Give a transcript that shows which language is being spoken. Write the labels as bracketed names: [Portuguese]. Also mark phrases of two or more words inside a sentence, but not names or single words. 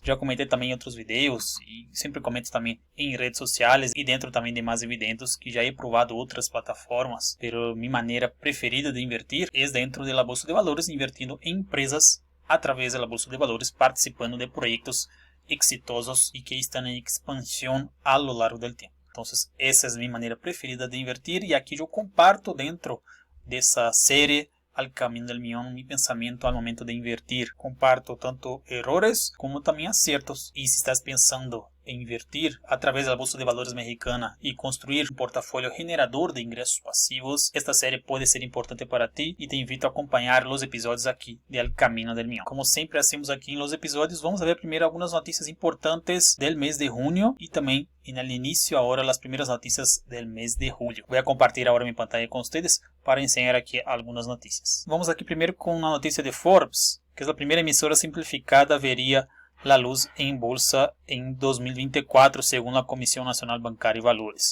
[Portuguese] Já comentei também em outros vídeos e sempre comento também em redes sociais e dentro também de mais eventos que já he provado outras plataformas, pero minha maneira preferida de invertir é dentro da bolsa de valores, invertindo em empresas através da bolsa de valores, participando de projetos exitosos e que estão em expansão [Spanish] a lo largo [Portuguese] do tempo. Então, essa é a minha maneira preferida de invertir e aqui eu comparto dentro dessa série Al Camino del Millón mi pensamento ao momento de invertir. [Spanish] Comparto tanto errores [Portuguese] como também acertos. E se estás pensando em invertir através da bolsa de valores mexicana e construir um portafólio generador de ingressos passivos, esta série pode ser importante para ti e [Spanish] te invito [Portuguese] a acompanhar os episódios aqui de Al Camino del Millón. Como sempre hacemos aqui em [Spanish] los episódios, [Portuguese] vamos ver primeiro algumas notícias importantes del mês de junho e também no início agora as primeiras notícias del mês de julho. Vou compartilhar agora minha pantalla com vocês para ensinar aqui algumas notícias. Vamos aqui primeiro com uma notícia de Forbes, que é a primeira emissora simplificada veria [Spanish] la luz [Portuguese] em bolsa em 2024, segundo a Comissão Nacional Bancária e Valores.